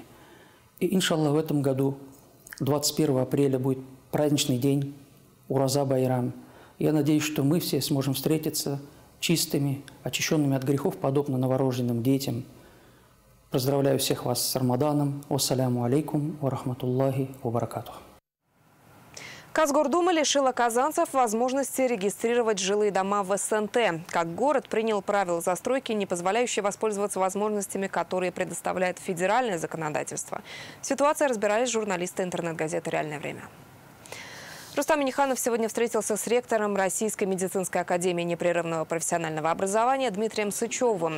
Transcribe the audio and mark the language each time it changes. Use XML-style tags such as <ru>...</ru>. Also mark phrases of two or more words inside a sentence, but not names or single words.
<ru>И, иншаллах, в этом году, 21 апреля, будет праздничный день Ураза Байрам. Я надеюсь, что мы все сможем встретиться чистыми, очищенными от грехов, подобно новорожденным детям. Поздравляю всех вас с Рамаданом.</ru> <ar>والسلام عليكم ورحمة الله وبركاته.</ar> <ru>Казгордума лишила казанцев возможности регистрировать жилые дома в СНТ. Как город принял правила застройки, не позволяющие воспользоваться возможностями, которые предоставляет федеральное законодательство. Ситуация разбирались журналисты интернет-газеты «Реальное время». Рустам Минниханов сегодня встретился с ректором Российской медицинской академии непрерывного профессионального образования Дмитрием Сычевым.</ru>